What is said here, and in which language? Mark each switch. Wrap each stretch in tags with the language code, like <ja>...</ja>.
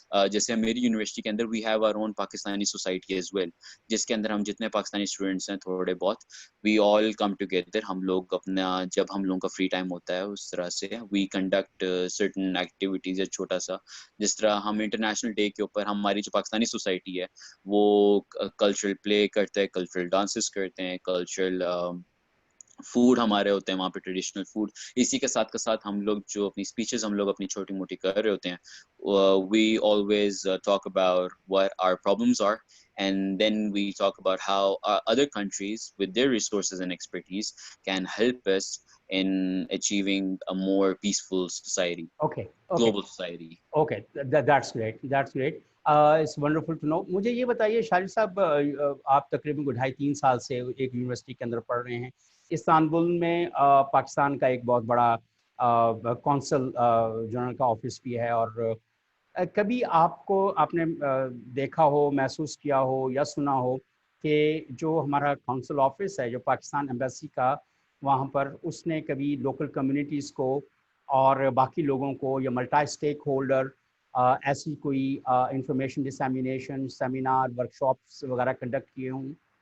<ur>جیسے میری یونیورسٹی کے اندر</ur> <en>we have our own Pakistani society as well,</en> <ur>جس کے اندر ہم جتنے پاکستانی اسٹوڈنٹس ہیں تھوڑے بہت</ur> <en>we all come together,</en> <ur>ہم لوگ اپنا جب ہم لوگوں کا فری ٹائم ہوتا ہے اس طرح سے</ur> <en>we conduct certain activities</en> <ur>یا چھوٹا سا, جس طرح ہم انٹرنیشنل ڈے کے اوپر ہماری جو پاکستانی سوسائٹی ہے وہ کلچرل پلے کرتے ہیں, کلچرل ڈانسز کرتے ہیں, کلچرل فوڈ ہمارے ہوتے ہیں وہاں پہ ٹریڈیشنل فوڈ. اسی کے ساتھ ہم لوگ جو اپنی اسپیچز ہم لوگ اپنی چھوٹی موٹی کر رہے ہوتے ہیں,</ur> <en>We always talk about what our problems are and then we talk about how other countries with their resources and expertise can help us in achieving a more peaceful society, global society. Okay, that's great. It's wonderful to know.</en> <ur>مجھے یہ بتائیے شاہد صاحب, آپ تقریباً 2.5-3 سال سے ایک university کے اندر پڑھ رہے ہیں. استنبول میں پاکستان کا ایک بہت بڑا کونسل جنرل کا آفس بھی ہے, اور کبھی آپ نے دیکھا ہو, محسوس کیا ہو یا سنا ہو کہ جو ہمارا کونسل آفس ہے جو پاکستان ایمبیسی کا, وہاں پر اس نے کبھی لوکل کمیونٹیز کو اور باقی لوگوں کو یا ملٹی اسٹیک ہولڈر ایسی کوئی انفارمیشن ڈسیمینیشن, سیمینار, ورکشاپس وغیرہ کنڈکٹ کیے ہوں؟</ur>